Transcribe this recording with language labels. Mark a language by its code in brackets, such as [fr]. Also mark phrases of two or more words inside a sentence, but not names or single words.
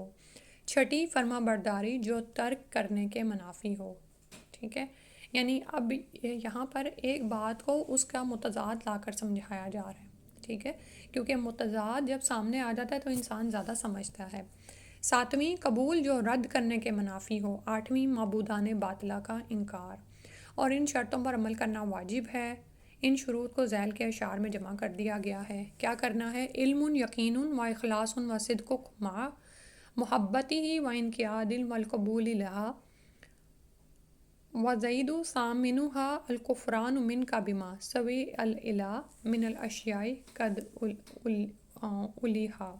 [ur] چھٹی، فرما برداری جو ترک کرنے کے منافی ہو، ٹھیک ہے، یعنی اب یہاں پر ایک بات کو اس کا متضاد لا کر سمجھایا جا رہا ہے، ٹھیک ہے، کیونکہ متضاد جب سامنے آ جاتا ہے تو انسان زیادہ سمجھتا ہے۔ ساتویں، قبول جو رد کرنے کے منافی ہو۔ آٹھویں، معبودان باطلہ کا انکار۔ اور ان شرطوں پر عمل کرنا واجب ہے۔ ان شروط کو ذیل کے اشعار میں جمع کر دیا گیا ہے۔ کیا کرنا ہے؟ [ar] علم یقین و اخلاص و صدق مع محبتی و انقیاد و القبول لہا وزید ثامنها الکفران من کا بما سوی الالہ من الاشیاء قد الیہا۔